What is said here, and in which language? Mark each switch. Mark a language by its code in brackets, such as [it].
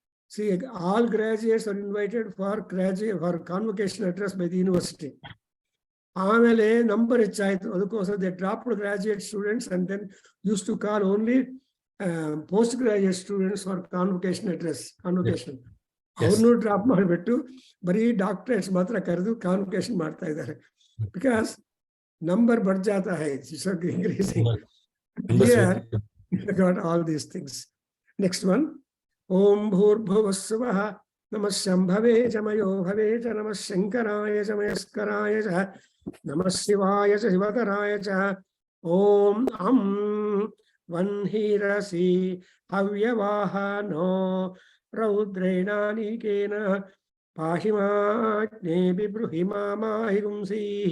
[en] See, all graduates are invited for convocation address by the university. ಆಮೇಲೆ number ಹೆಚ್ಚಾಯ್ತು, ಅದಕ್ಕೋಸ್ಕರ they dropped graduate students and then use to call only post graduate students for convocation address. [kn] ಅವ್ರನ್ನೂ drop ಮಾಡಿಬಿಟ್ಟು ಬರೀ doctorates ಮಾತ್ರ ಕರೆದು convocation ಮಾಡ್ತಾ ಇದ್ದಾರೆ. [en] because number [hi] ಬಡ್ ಜಾತಾ high, [en] increasing. Here got all these things. Next one. [sa] Om Bhurbhuvah Svah Namah Shambhave Jamayo Bhave Namah Shankaraya Jamayaskaraya Cha Namah Shivaya Cha Shivataraya Cha Om Am Vanhirasi Havyavahano Raudrenanikena Pahimajne Bibruhimama Higumsi.